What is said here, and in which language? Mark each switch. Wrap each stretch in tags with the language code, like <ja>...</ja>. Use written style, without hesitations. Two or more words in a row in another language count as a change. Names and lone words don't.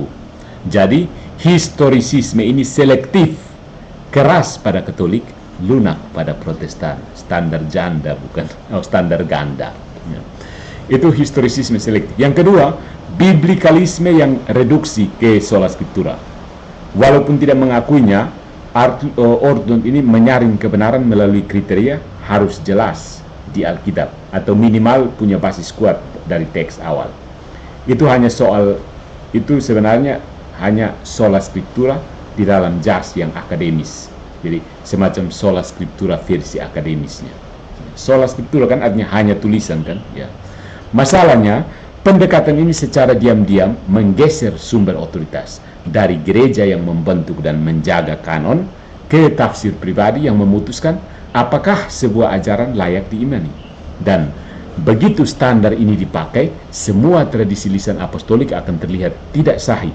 <id>Jadi historisisme ini selektif, keras pada Katolik, lunak pada Protestan. Standar janda bukan standar ganda. Ya. Itu historisisme selektif. Yang kedua, biblikalisme yang reduksi ke</id> <la>sola scriptura.</la> <id>Walaupun tidak mengakuinya, Ortlund ini menyaring kebenaran melalui kriteria harus jelas di Alkitab atau minimal punya basis kuat dari teks awal. Itu hanya soal itu sebenarnya hanya</id> <la>sola scriptura</la> <id>di dalam jas yang akademis. Jadi semacam</id> <la>sola scriptura</la> <id>versi akademisnya.</id> <la>Sola scriptura</la> <id>kan artinya hanya tulisan kan, ya. Masalahnya pendekatan ini secara diam-diam menggeser sumber otoritas dari gereja yang membentuk dan menjaga kanon ke tafsir pribadi yang memutuskan apakah sebuah ajaran layak diimani. Dan begitu standar ini dipakai, semua tradisi lisan apostolik akan terlihat tidak sahih.</id>